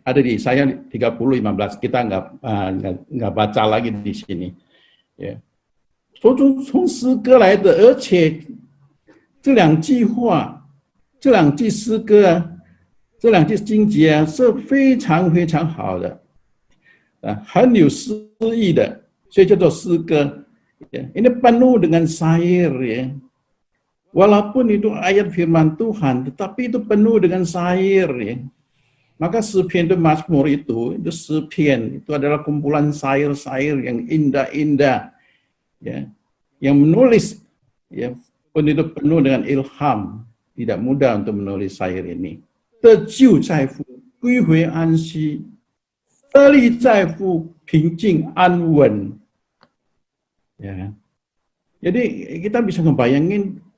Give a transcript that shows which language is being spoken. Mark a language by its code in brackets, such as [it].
[id] Ada di Yesaya 30:15. Kita nggak baca lagi di sini. Ya. [zh] 从诗歌来的，而且这两句话、这两句诗歌啊、这两句经节啊，是非常非常好的，很有诗意的。所以叫做诗歌, ya. [id] Ini penuh dengan syair ya. Walaupun itu ayat firman Tuhan, tetapi itu penuh dengan syair ya. Maka Sipian itu Mazmur itu Sipian itu adalah kumpulan syair-syair yang indah-indah ya. Yang menulis ya pun itu penuh dengan ilham, tidak mudah untuk menulis syair ini. [zh] 得救在乎归回安息，得力在乎平静安稳。 Ya. [id] Jadi kita bisa ngebayangin